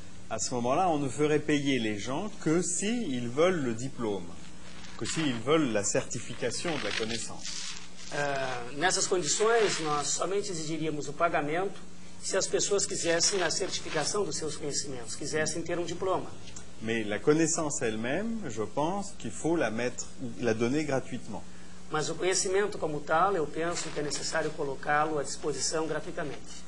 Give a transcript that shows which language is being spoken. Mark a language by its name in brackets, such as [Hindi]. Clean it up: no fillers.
[French] À ce moment-là, on ne ferait payer les gens que s'ils veulent le diplôme, que s'ils veulent la certification de la connaissance. [Portuguese] Nessas condições, nós somente exigiríamos o pagamento se as pessoas quisessem a certificação dos seus conhecimentos, quisessem ter um diploma. [French] Mais la connaissance elle-même, je pense qu'il faut la donner gratuitement. [Portuguese] Mas o conhecimento como tal, eu penso que é necessário colocá-lo à disposição gratuitamente.